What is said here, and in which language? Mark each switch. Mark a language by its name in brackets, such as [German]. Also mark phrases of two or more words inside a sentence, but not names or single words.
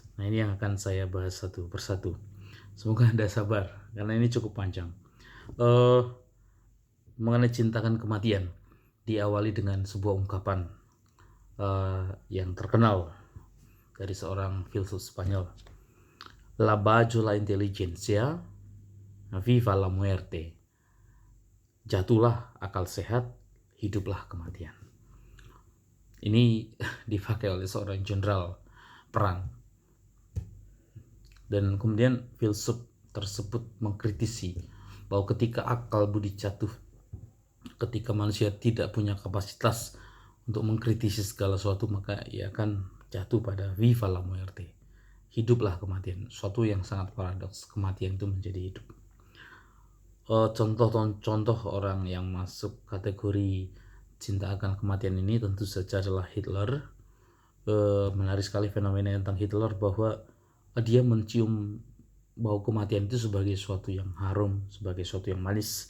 [Indonesian] Nah, ini yang akan saya bahas satu persatu. Semoga Anda sabar karena ini cukup panjang. uh, Mengenai cintakan kematian diawali dengan sebuah ungkapan yang terkenal dari seorang filsuf Spanyol, [Spanish] la bajo la inteligencia, viva la muerte. [Indonesian] Jatuhlah akal sehat, hiduplah kematian. Ini dipakai oleh seorang jenderal perang. Dan kemudian filsuf tersebut mengkritisi bahwa ketika akal budi jatuh, ketika manusia tidak punya kapasitas untuk mengkritisi segala sesuatu, maka ia akan jatuh pada [Spanish] viva la muerte, [Indonesian] hiduplah kematian. Suatu yang sangat paradoks, kematian itu menjadi hidup. Contoh orang yang masuk kategori cinta akan kematian ini tentu saja adalah Hitler. Menarik sekali fenomena tentang Hitler bahwa dia mencium bau kematian itu sebagai sesuatu yang harum, sebagai sesuatu yang manis.